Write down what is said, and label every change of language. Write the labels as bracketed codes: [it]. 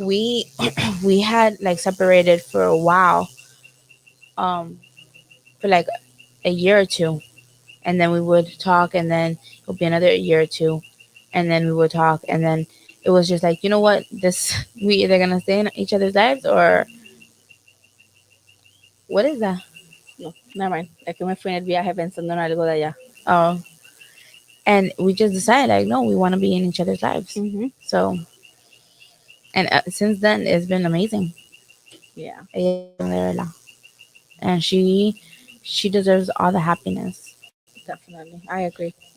[en] we we had like separated for a while, um, for like a year or two, and then we would talk, and then it would be another year or two, and then we would talk, and then it was just like, you know what, this we either gonna stay in each other's lives or what is that? No, never mind. [es] Es que me fui en el viaje pensando en algo de allá. [en] Oh, and we just decided like, no, we want to be in each other's lives. Mm-hmm. So, and since then, it's been amazing. Yeah, And she deserves all the happiness. definitely. I agree.